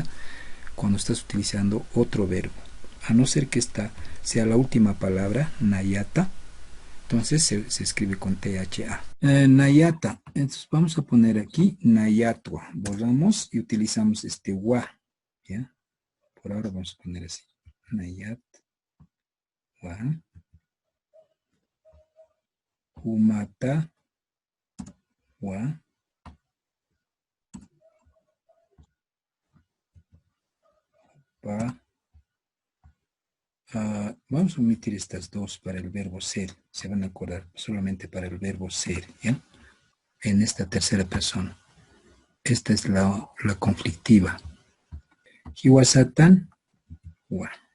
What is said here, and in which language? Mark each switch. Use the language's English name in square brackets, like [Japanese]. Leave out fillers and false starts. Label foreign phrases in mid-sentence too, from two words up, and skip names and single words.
[Spanish] Cuando estás utilizando otro verbo, a no ser que esta sea la última palabra, nayata, entonces se escribe con THA. Nayata, entonces vamos a poner aquí nayatua, borramos y utilizamos este wa, ¿ya? Por ahora vamos a poner así, [Aymara] nayat, wa, humata, wa, pa. [Spanish] Vamos a omitir estas dos para el verbo ser, se van a acordar solamente para el verbo ser, ¿ya? En esta tercera persona. Esta es la conflictiva. [Aymara] Hiwasatan, wa.